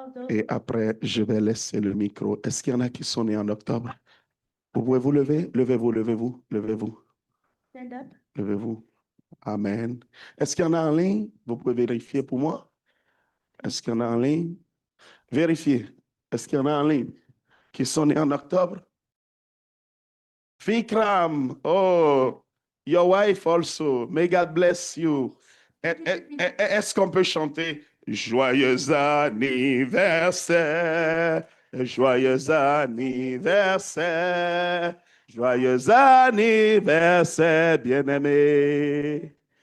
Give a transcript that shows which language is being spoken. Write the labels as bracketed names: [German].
[French] Et après, je vais laisser le micro. Est-ce qu'il y en a qui sont nés en octobre? Vous pouvez vous lever? Levez-vous, levez-vous, levez-vous. Levez-vous. Amen. Est-ce qu'il y en a en ligne? Vous pouvez vérifier pour moi. Est-ce qu'il y en a en ligne? Vérifiez. Est-ce qu'il y en a en ligne qui sont nés en octobre? [English] Fikram, oh, your wife also. May God bless you. [French] Est-ce qu'on peut chanter joyeux anniversaire, joyeux anniversaire, joyeux anniversaire, bien-aimé.